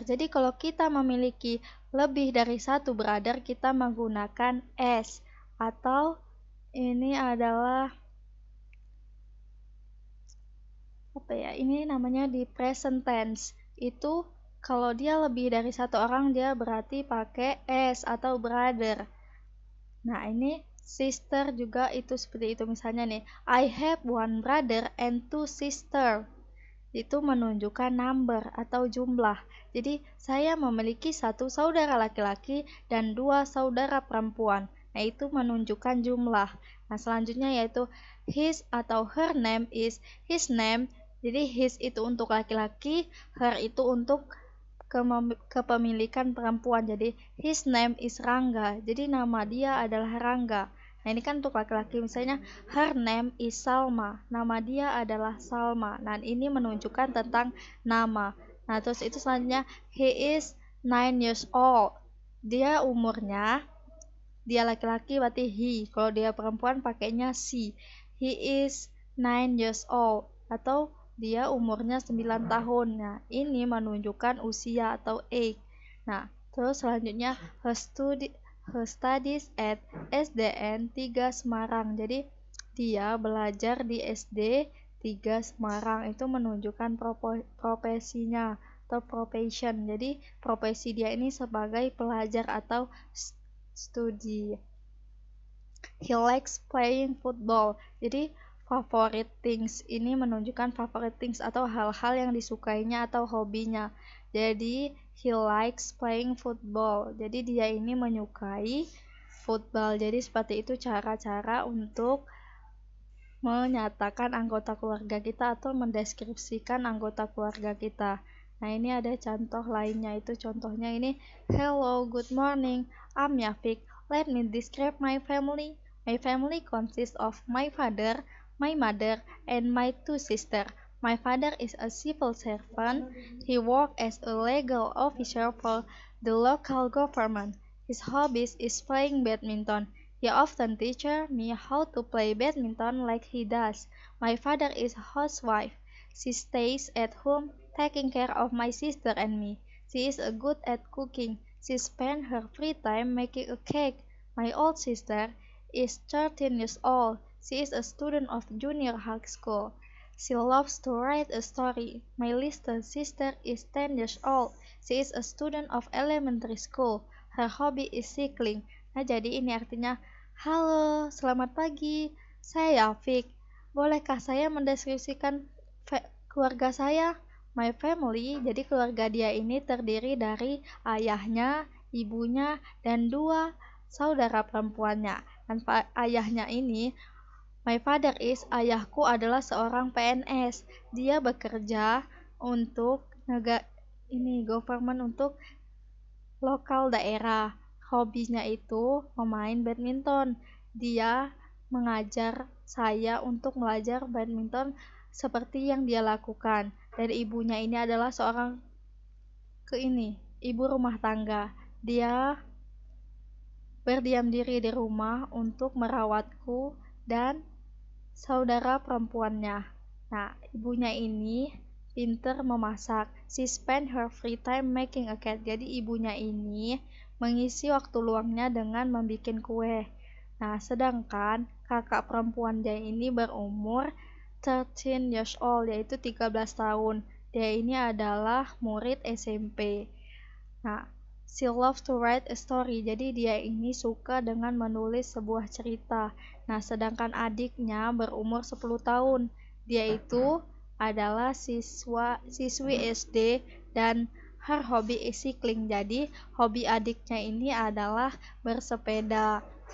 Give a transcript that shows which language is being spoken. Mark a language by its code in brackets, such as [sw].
[id] Jadi kalau kita memiliki lebih dari satu brother, kita menggunakan s, atau ini adalah ini namanya di present tense. Itu kalau dia lebih dari satu orang, dia berarti pakai s atau brother. Nah, ini sister juga itu seperti itu. Misalnya nih, [en] I have one brother and two sister. [id] Itu menunjukkan number atau jumlah. Jadi, saya memiliki satu saudara laki-laki dan dua saudara perempuan. Nah, itu menunjukkan jumlah. Nah, selanjutnya yaitu [en] his [id] atau [en] her name is, his name. [id] Jadi, his itu untuk laki-laki, her itu untuk kepemilikan perempuan. Jadi [en] his name is [id] Rangga. Jadi nama dia adalah Rangga. Nah, ini kan untuk laki-laki. Misalnya [en] her name is [id] Salma. Nama dia adalah Salma. Nah, ini menunjukkan tentang nama. Nah, terus itu selanjutnya [en] he is 9 years old. [id] Dia umurnya, dia laki-laki berarti he. Kalau dia perempuan pakainya [en] she. He is 9 years old [id] atau dia umurnya 9 tahun. Nah, ini menunjukkan usia atau age. Nah, terus selanjutnya [en] her studies at SDN 3 Semarang. [id] Jadi dia belajar di SD 3 Semarang. Itu menunjukkan profesinya atau profession. Jadi profesi dia ini sebagai pelajar atau studi. [en] He likes playing football. [id] Jadi favorite things ini menunjukkan favorite things atau hal-hal yang disukainya atau hobinya. Jadi [en] he likes playing football. [id] Jadi dia ini menyukai football. Jadi seperti itu cara-cara untuk menyatakan anggota keluarga kita atau mendeskripsikan anggota keluarga kita. Nah, ini ada contoh lainnya, itu contohnya ini, [en] hello, good morning, I'm Yafik. Let me describe my family. My family consists of my father, my mother, and my two sisters. My father is a civil servant. He works as a legal officer for the local government. His hobbies is playing badminton. He often teaches me how to play badminton like he does. My father is a housewife. She stays at home taking care of my sister and me. She is good at cooking. She spends her free time making a cake. My old sister is 13 years old. She is a student of junior high school. She loves to write a story. My little sister is 10 years old. She is a student of elementary school. Her hobby is cycling. [id] Nah, jadi ini artinya, halo, selamat pagi, saya Yafik. Bolehkah saya mendeskripsikan keluarga saya? [en] My family, [id] jadi keluarga dia ini terdiri dari ayahnya, ibunya, dan dua saudara perempuannya. Dan ayahnya ini, [en] my father is, [id] ayahku adalah seorang PNS. Dia bekerja untuk government, untuk lokal daerah. Hobinya itu memain badminton. Dia mengajar saya untuk belajar badminton seperti yang dia lakukan. Dan ibunya ini adalah seorang ibu rumah tangga. Dia berdiam diri di rumah untuk merawatku dan saudara perempuannya. Nah, ibunya ini pinter memasak. [en] She spent her free time making a cake. [id] Jadi ibunya ini mengisi waktu luangnya dengan membuat kue. Nah, sedangkan kakak perempuan dia ini berumur [en] 13 years old, [id] yaitu 13 tahun. Dia ini adalah murid SMP. Nah, [en] she loves to write a story. [id] Jadi dia ini suka dengan menulis sebuah cerita. Nah, sedangkan adiknya berumur 10 tahun. Dia itu adalah siswi SD dan [en] her hobby is cycling. [id] Jadi hobi adiknya ini adalah bersepeda.